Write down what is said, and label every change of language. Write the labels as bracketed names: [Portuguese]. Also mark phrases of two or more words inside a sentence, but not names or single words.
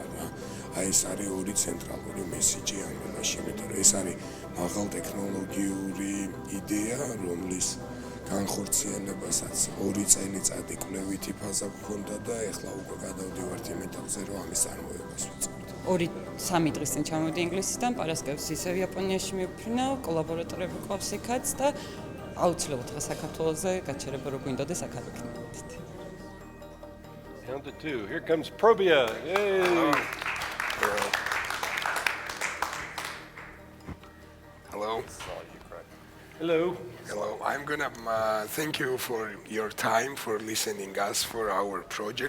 [Georgian] ეს არის ორი ცენტრალური მესიჯი ამ ამაში, იმიტომ რომ ეს არის მაღალ ტექნოლოგიური იდეა, რომლის განხორციელებასაც 2 წელიწადი კვლევითი ფაზა გქონდა და ეხლა უკვე გადავდივართ იმ ეტაპზე, რომ ამის წარმოებას ვიწყებთ. 2-3 დღის წინ ჩამოვიდი ინგლისიდან, პარასკევს ისევ იაპონიაში მივფრინავ, კოლაბორატორები ყავს იქაც და აუცილებლად ხა საქართველოზე გაჩერება რო გვინდოდეს აქ ავიქნებოდით. [English] Count to 2. Here comes PROBIO. Yay! Hello. Hello. Hello. I'm gonna thank you for your time for listening us for our project.